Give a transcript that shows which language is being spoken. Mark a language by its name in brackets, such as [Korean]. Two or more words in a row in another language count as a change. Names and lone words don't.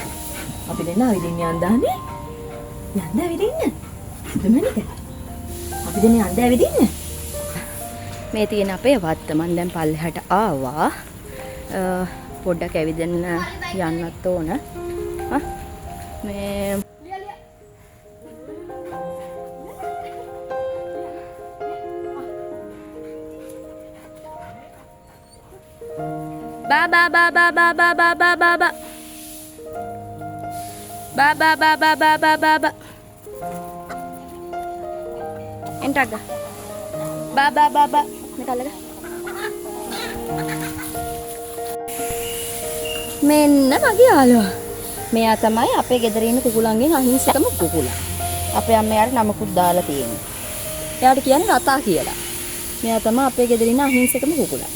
[Sinhala] අපි දෙන්න ඇවිදින්න යන්දානේ. යන්න ඇවිදින්න. සුදු මානික අපි දෙන්න යන්න ඇවිදින්න. මේ තියෙන අපේ වත්ත. මම දැන් පල්ලෙහාට ආවා. පොඩ්ඩක් ඇවිදින්න යන්නත් ඕන. මේ ba ba ba ba ba ba ba ba ba ba ba ba ba ba ba ba ba ba entaga ba ba ba ba nakalaga මෙන්න මගේ යාළුවා. මෙයා තමයි අපේ ගෙදර ඉන්න කුකුලන්ගෙන් අහිංසකම කුකුලා. අපේ අම්මයාට නමකුත් දාලා තියෙනවා. එයාට කියන්නේ රතා කියලා. මෙයා තමයි අපේ ගෙදර ඉන්න අහිංසකම කුකුලා.